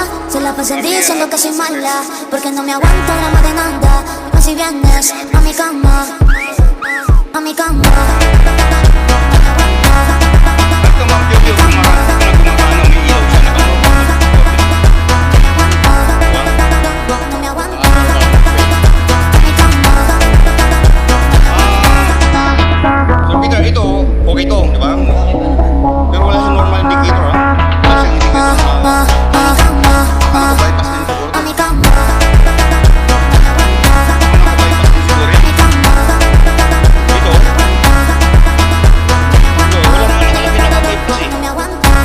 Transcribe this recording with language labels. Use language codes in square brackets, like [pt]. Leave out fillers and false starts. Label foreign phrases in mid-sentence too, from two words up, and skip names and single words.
[es] Se la pasa el día diciendo que soy mala, porque no me aguanto la más demanda. Más si vienes a mi cama, a mi cama. No me aguanto. [tl] So Peter, ito, okay to, di ba? Pero wala siyang [en] normal indicator, [tl] ha? Wala siyang indicator na bypass din siguro. [es] A mi cama. [tl] Bypass din siguro yan. Ito, wala nga nakalagay na bypass eh. [es] No me aguanto.